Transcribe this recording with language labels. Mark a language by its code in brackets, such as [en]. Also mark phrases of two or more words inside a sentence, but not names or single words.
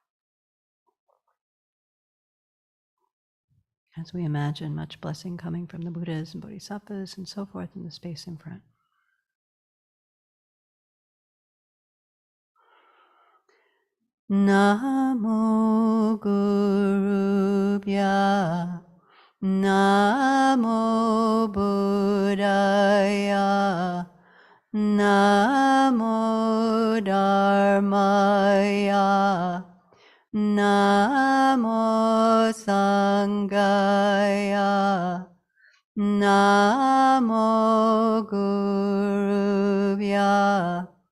[en] As we imagine much blessing coming from the Buddhas and Bodhisattvas and so forth in the space in front. [sa] Namo Gurubhya, Namo Buddhaya, Namo Dharmaya, Namo Sanghaya, Namo Gurubhya,